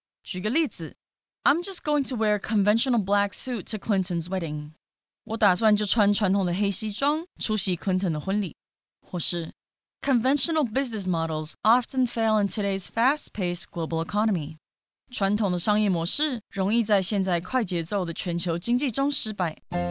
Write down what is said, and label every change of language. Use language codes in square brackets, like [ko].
[zh] 举个例子 [en] I'm just going to wear a conventional black suit to Clinton's wedding. [zh] 我打算就穿传统的黑西装出席 Clinton 的婚礼。或是 [en] Conventional business models often fail in today's fast-paced global economy. [zh] 传统的商业模式容易在现在快节奏的全球经济中失败。